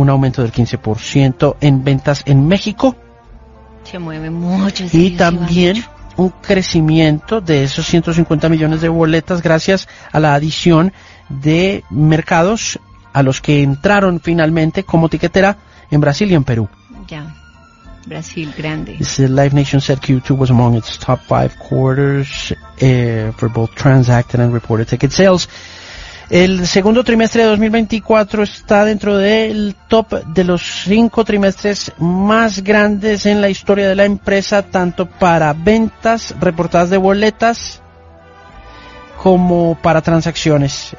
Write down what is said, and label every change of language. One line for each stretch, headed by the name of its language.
Spanish: Un aumento del 15% en ventas en México. Se mueve mucho. Y también un crecimiento de esos 150 millones de boletas gracias a la adición de mercados a los que entraron finalmente como tiquetera en Brasil y en Perú. Ya, Brasil grande.
English: The Live Nation said Q2 was among its top five quarters for both transacted and reported ticket sales.
Spanish: El segundo trimestre de 2024 está dentro del top de los cinco trimestres más grandes en la historia de la empresa, tanto para ventas reportadas de boletas como para transacciones.